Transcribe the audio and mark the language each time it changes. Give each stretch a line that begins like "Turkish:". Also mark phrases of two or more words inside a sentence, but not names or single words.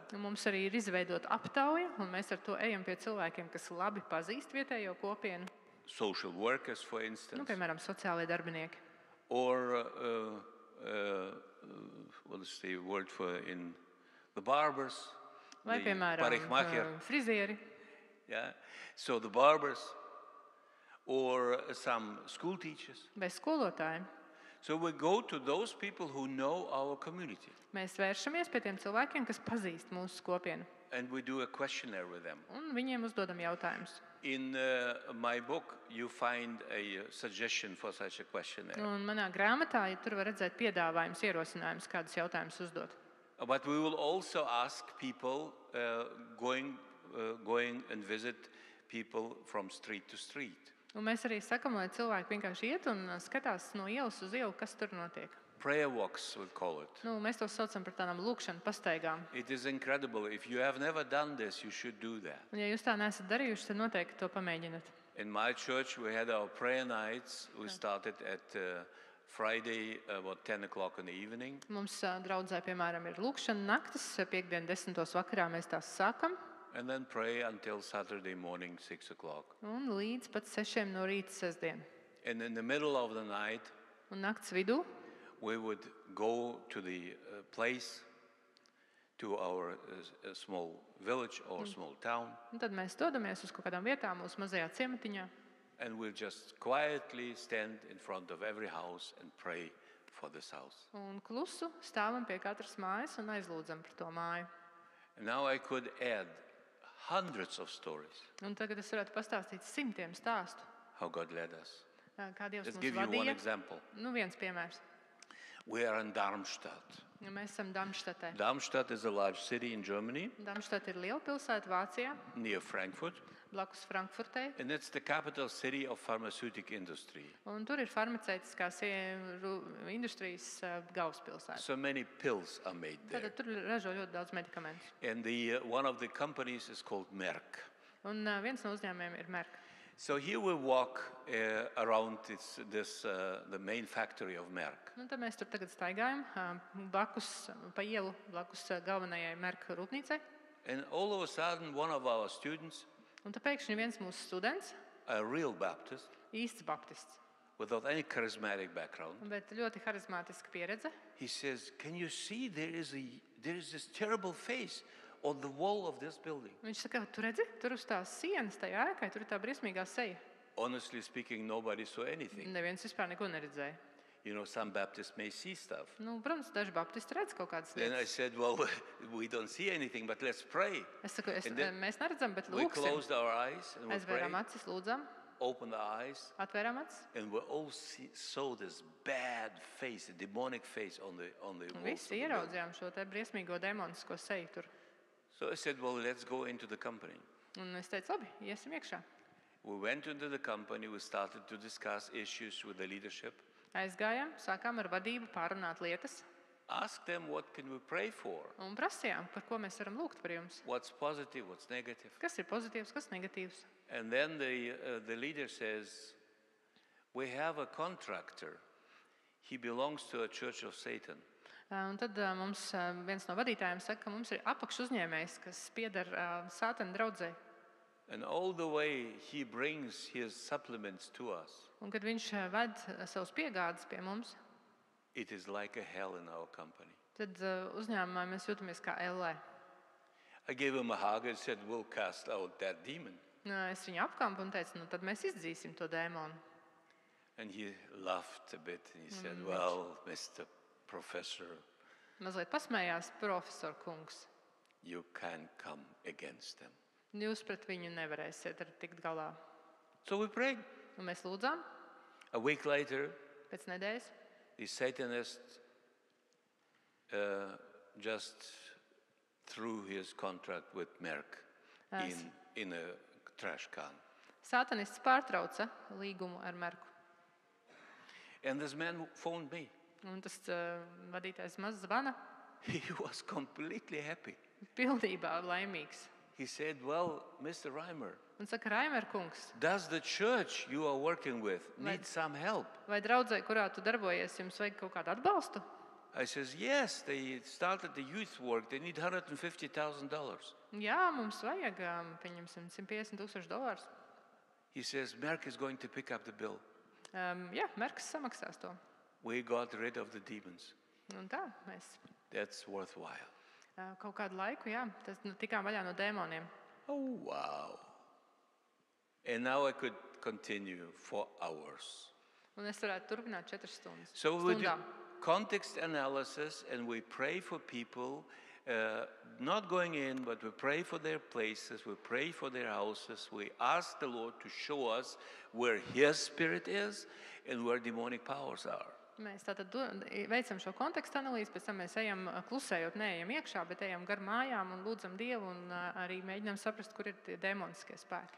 Latvian: Un mums arī ir izveidota aptauja, un mēs ar to ejam pie cilvēkiem, kas labi pazīst vietējo kopienu.
English: Social workers, for instance.
Latvian: Piemēram, sociālie darbinieki.
English: or what is the word for in the barbers,
Latvian: Vai,
English: the
Latvian: piemēram, parikmacher, frizieri,
English: yeah. So the barbers, or some school teachers.
Latvian: vai skolotāji.
English: So we go to those people who know our community,
Latvian: Mēs vēršamies pie tiem cilvēkiem, kas pazīst mūsu kopienu,
English: and we do a questionnaire with them.
Latvian: un viņiem uzdodam jautājumus.
English: In my book, you find a suggestion for such a questionnaire.
Latvian: Un manā grāmatā, ja tur var redzēt piedāvājums, ierosinājums, kādus jautājumus uzdot.
English: But we will also ask people going and visit people from street to street.
Latvian: Un mēs arī sakam, lai cilvēki vienkārši iet un skatās no ielas uz ielu, kas tur notiek.
English: Prayer walks, we call it.
Latvian: Mēs to saucam par tādām lūkšanu pastaigām.
English: It is incredible. If you have never done this, you should do that.
Latvian: Un, ja jūs tā neesat darījuši, tad noteikti to pamēģiniet.
English: In my church, we had our prayer nights. We started at Friday about 10 o'clock in the evening.
Latvian: Mums draudzē, piemēram, ir lūkšana naktis, piekdien 10. vakarā mēs tās sākam.
English: And then pray until Saturday morning, 6 o'clock.
Latvian: Un līdz pat 6 no rīta sestdien.
English: And in the middle of the night,
Latvian: Un nakts vidū
English: we would go to the place, to our small village or small town,
Latvian: un tad mēs dodamies uz kaut kādām vietām mūsu mazajā ciematiņā.
English: and we'll just quietly stand in front of every house and pray for this house.
Latvian: Un klusu stāvam pie katras mājas un aizlūdzam par to māju.
English: And now I could add hundreds of stories
Latvian: Un tagad es varētu pastāstīt simtiem stāstu,
English: how God led us.
Latvian: kā Dievs
English: Let's
Latvian: mūs
English: give you one
Latvian: vadīja.
English: example.
Latvian: Viens piemērs.
English: We are in Darmstadt.
Latvian: Mēs esam Darmstadtē.
English: Darmstadt is a large city in Germany,
Latvian: Darmstadt ir liela pilsēta Vācijā,
English: near Frankfurt,
Latvian: blakus Frankfurtei.
English: and it's the capital city of pharmaceutical industry.
Latvian: Un tur ir farmaceitiskās industrijas galvaspilsēta.
English: So many pills are made there.
Latvian: Tātad tur ražo ļoti daudz medikamentus.
English: And one of the companies is called Merck.
Latvian: Un viens no uzņēmumiem ir Merck.
English: So here we walk around the main factory of Merck.
Latvian: Un tad mēs tur tagad staigājam blakus pa ielu, blakus galvenajai Merck rūpnīcai.
English: And all of a sudden, one of our students,
Latvian: Un tad pēkšņi viens mūsu students,
English: a real Baptist,
Latvian: īsts baptists,
English: without any charismatic background,
Latvian: bet ļoti harizmātiska pieredze,
English: he says, "Can you see there is this terrible face on the wall of this building?"
Latvian: viņš saka, tu redzi, tur uz tās sienas, tajā ēkai, tur ir tā briesmīgā seja.
English: Honestly speaking, nobody saw anything.
Latvian: Neviens vispār neko neredzēja.
English: You know, some Baptists may see stuff.
Latvian: Protams, daži baptisti redz kaut kādas
English: Then I
Latvian: lietas.
English: said, "Well, we don't see anything, but let's pray."
Latvian: Es saku,
English: And then
Latvian: mēs neredzam, bet
English: we
Latvian: lūksim.
English: closed our eyes and we
Latvian: Aizvērām
English: prayed,
Latvian: acis, lūdzam,
English: opened our eyes,
Latvian: atvērām acis.
English: and we all saw this bad face, a demonic face on the
Latvian: Un
English: walls.
Latvian: visi
English: of the building.
Latvian: ieraudzījām šo te briesmīgo demonisko seju tur.
English: So I said, "Well, let's go into the company."
Latvian: Un es teicu, labi, iesim iekšā.
English: We went into the company, we started to discuss issues with the leadership,
Latvian: Aizgājām, sākām ar vadību pārunāt lietas
English: ask them what can we pray for,
Latvian: un prasījām, par ko mēs varam lūgt par jums.
English: what's positive, what's negative.
Latvian: Kas ir pozitīvs, kas negatīvs.
English: And then the leader says, "We have a contractor. He belongs to a church of Satan.
Latvian: Un tad mums viens no vadītājiem saka, ka mums ir apakšuzņēmējs, kas pieder Sātana draudzei.
English: And all the way he brings his supplements to us.
Latvian: Un kad viņš ved savus piegādes pie mums,
English: It is like a hell in our company."
Latvian: tad uzņēmumā mēs jūtamies kā ellē.
English: I gave him a hug and said, "We'll cast out that demon."
Latvian: Es viņu apkampu un teicu, tad mēs izdzīsim to dēmonu.
English: And he laughed a bit and he said, "Well, Mr. Professor,
Latvian: Mazliet pasmējās, profesor kungs.
English: you can't come against them."
Latvian: Jūs pret viņu nevarēsiet tikt galā.
English: So we prayed.
Latvian: Un mēs lūdzām,
English: A week later,
Latvian: pēc nedēļas,
English: the Satanist just threw his contract with Merck Yes. in a trash can.
Latvian: Sātanists pārtrauca līgumu ar Merku.
English: And this man phoned me.
Latvian: Un tas vadītājs maz zvana,
English: He was completely happy.
Latvian: pilnībā laimīgs.
English: He said, "Well, Mr. Reimer,
Latvian: Un saka, Raimer kungs,
English: does the church you are working with need some help?"
Latvian: vai draudzē, kurā tu darbojies, jums vajag kaut kādu atbalstu?
English: I says, "Yes, they started the youth work. They need $150,000.
Latvian: Jā, mums vajag, pieņemsim, $150,000.
English: He says, "Merck is going to pick up the bill."
Latvian: Jā, Merks samaksās to.
English: we got rid of the demons.
Latvian: Un tā mēs
English: That's worthwhile.
Latvian: kaut kādu laiku, jā, tikām vaļā no dēmoniem.
English: Oh, wow. And now I could continue for hours.
Latvian: Un es varētu turpināt 4 stundas.
English: So we do
Latvian: stundām.
English: context analysis and we pray for people, not going in, but we pray for their places, we pray for their houses. We ask the Lord to show us where His Spirit is and where demonic powers are.
Latvian: Mēs tātad veicam šo kontekstu analīzi, pēc tam mēs ejam klusējot, neejam iekšā, bet ejam gar mājām un lūdzam Dievu un arī mēģinām saprast, kur ir tie demoniskie spēki.